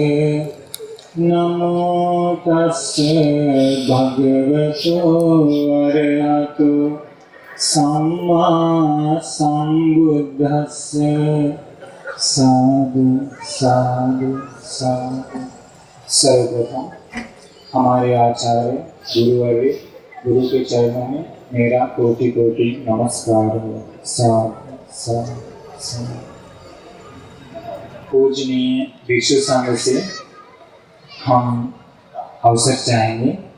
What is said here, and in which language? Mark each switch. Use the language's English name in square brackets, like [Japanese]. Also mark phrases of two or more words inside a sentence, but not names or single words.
[Pali] नमो तस्से भगवतो अरहतो सम्मा सम्बुद्धस्से। साधु साधु साधु। [Hindi] सर्वप्रथम हमारे आचार्य गुरुवर्य गुरु के चरणों में मेरा कोटि कोटि नमस्कार हो। [Pali] साधु साधु साधु। [Hindi] पूजनीय भिक्षु संघ से हम अवसर चाहेंगे।